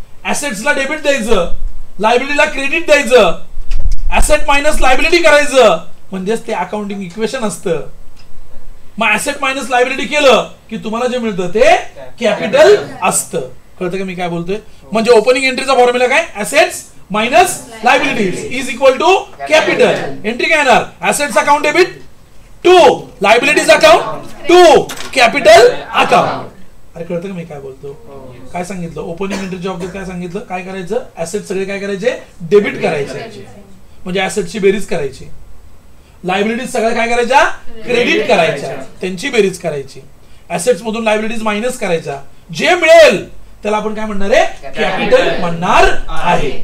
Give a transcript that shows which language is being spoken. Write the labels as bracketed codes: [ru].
[mr] ऍसेट्सला debit द्यायचं, लायबिलिटीला credit द्यायचं, asset minus liability करायचं, म्हणजेच ते अकाउंटिंग इक्वेशन असतं. मग ऍसेट मायनस लायबिलिटी केलं की तुम्हाला जे मिळतं ते कॅपिटल असतं. कळतं का मी काय बोलतोय? म्हणजे ओपनिंग एंट्रीचा फॉर्म्युला काय? [en] Assets minus liabilities is equal to capital. [mr] Entry काय येणार? [en] Assets account debit to liabilities account to capital account. [mr] अरे कळतं का मी काय बोलतो? काय सांगितलं? ओपनिंग एंट्रीच्या बाबतीत काय सांगितलं? काय करायचं? ऍसेट सगळे काय करायचे? डेबिट करायचे, म्हणजे ऍसेटची बेरीज करायची. लायबिलिटीज सगळ्या काय करायच्या? क्रेडिट करायच्या, त्यांची बेरीज करायची. ऍसेट्स मधून लायबिलिटीज मायनस करायच्या. जे मिळेल त्याला आपण काय म्हणणार आहे? कॅपिटल म्हणणार आहे.